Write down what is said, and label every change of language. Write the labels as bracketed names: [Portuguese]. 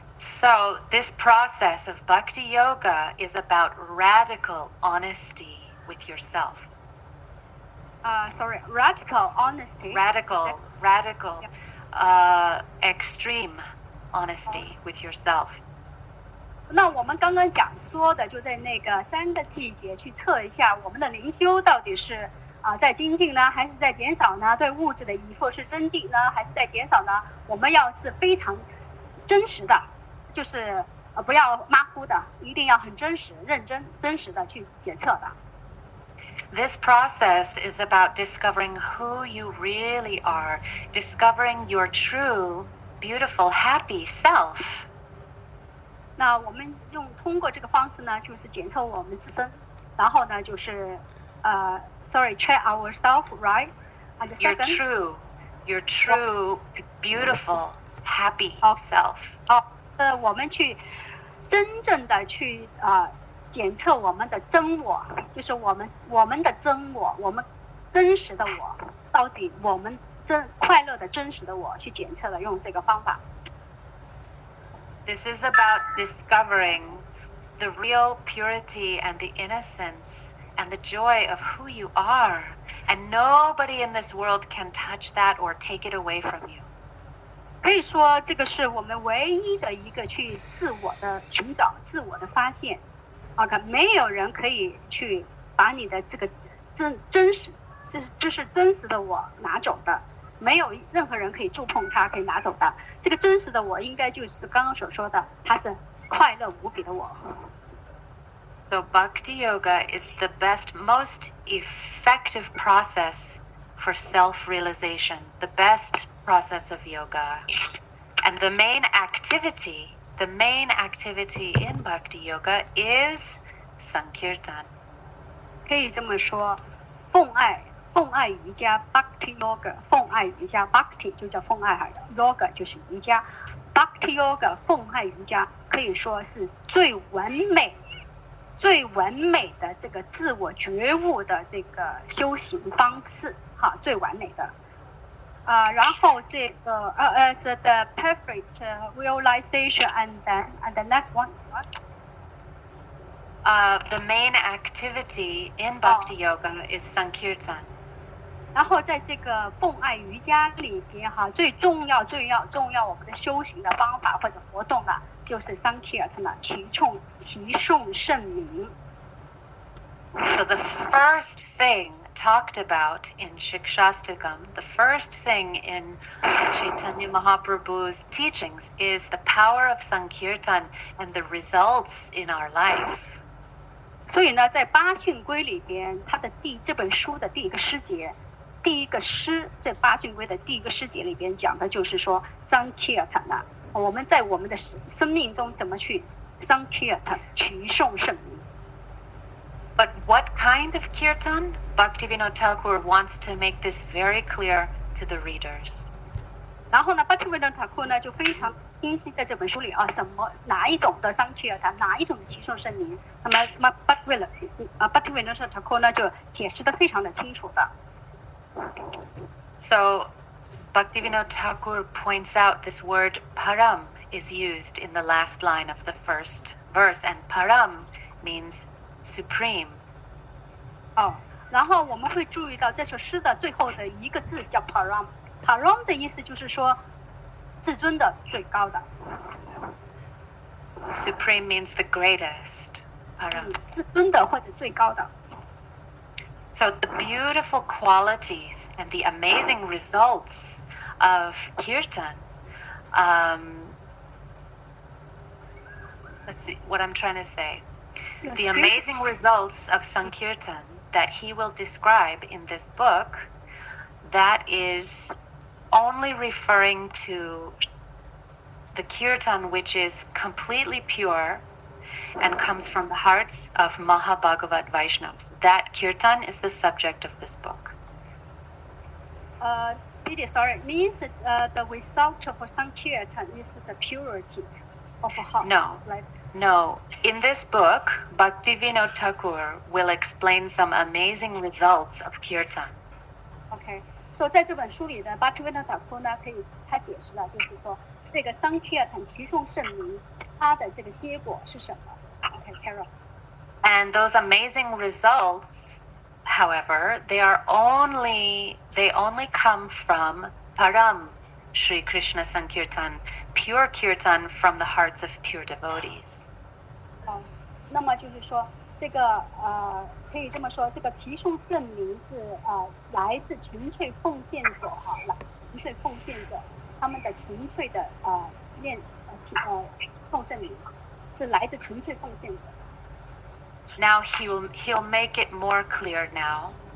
[English] So this process of bhakti yoga is about radical honesty with yourself. Radical honesty. Radical, extreme honesty with yourself. [Chinese] 那我们刚刚说的，就在那个3个季节去测一下我们的灵修到底是在精进呢，还是在减少呢？对物质的依附是增进呢，还是在减少呢？我们要是非常真实的，就是不要马虎的，一定要很真实、认真、真实的去检测的。 [English] This process is about discovering who you really are, discovering your true, beautiful, happy self. [Chinese] 那我们通过这个方式呢，就是检测我们自身，然后呢，就是 [English] check ourselves, right? And the second, your true, beautiful, happy self. [Chinese] 我们去真正的去检测我们的真我，就是我们的真我，我们真实的我，到底我们快乐的真实的我去检测的，用这个方法。 [English] This is about discovering the real purity and the innocence and the joy of who you are, and nobody in this world can touch that or take it away from you. [Chinese] 可以说，这个是我们唯一的一个去自我的寻找、自我的发现。没有人可以去把你的这个真实，这是真实的我拿走的，没有任何人可以触碰它，可以拿走的。这个真实的我，应该就是刚刚所说的，它是快乐无比的我。 [English] So Bhakti Yoga is the best, most effective process for self-realization, the best process of yoga. And the main activity in Bhakti Yoga is Sankirtan. [Chinese] 可以这么说，奉爱瑜伽 Bhakti Yoga， 奉爱瑜伽 Bhakti 就叫奉爱，Yoga 就是瑜伽 ，Bhakti Yoga 奉爱瑜伽可以说是最完美的这个自我觉悟的这个修行方式，最完美的。然后这个 [English] as the perfect realization and the next one is what? The main activity in Bhakti Yoga is Sankirtan. [Chinese] 然后在这个奉爱瑜伽里边最重要我们的修行的方法或者活动呢，就是 Sankirtan 齐诵圣名。 [English] So the first thing talked about in Siksastakam, the first thing in Chaitanya Mahaprabhu's teachings is the power of Sankirtan and the results in our life. [Chinese] 所以呢，在八训规里边，这本书的第一个诗节，第一个诗，这八训规的第一个诗节里边讲的就是说 Sankirtan 我们在我们的生命中怎么去 Sankirtan 齐颂圣名。 [English] But what kind of kirtan? Bhaktivinoda Thakur wants to make this very clear to the readers. [Chinese] 然后呢 Bhaktivinoda Thakur 呢就非常清晰在这本书里哪一种的 Sankirtan 哪一种的齐颂圣名，那么 Bhaktivinoda Thakur 呢就解释得非常的清楚的。 [English] So Bhaktivinoda Thakur points out this word param is used in the last line of the first verse, and param means supreme. [Chinese] 然后我们会注意到这首诗的最后的一个字叫 param。param 的意思就是说至尊的、最高的。 [English] Supreme means the greatest. Param. [Chinese] 至尊的或者最高的。 [English] So the beautiful qualities and the amazing results of kirtan. Let's see what I'm trying to say. The amazing results of Sankirtan that he will describe in this book, that is only referring to the kirtan which is completely pure and comes from the hearts of Mahabhagavat Vaishnavas. That kirtan is the subject of this book. Sorry, means the result of Sankirtan is the purity of a heart. No. In this book, Bhaktivinoda Thakur will explain some amazing results of kirtan. [Chinese] OK， 所以在这本书里的 Bhaktivinoda Thakur 呢，他解释了，就是说这个 Sankirtan 齐颂圣名，它的这个结果是什么 ？OK, Carol. [English] And those amazing results, however, they only come from Param Sri Krishna Sankirtan, pure kirtan from the hearts of pure devotees. [Chinese] 那么就是说，这个可以这么说，这个齐颂圣名是来自纯粹奉献者纯粹奉献者他们的纯粹的齐颂圣名是来自纯粹奉献者。 [English] Now he'll make it more clear now.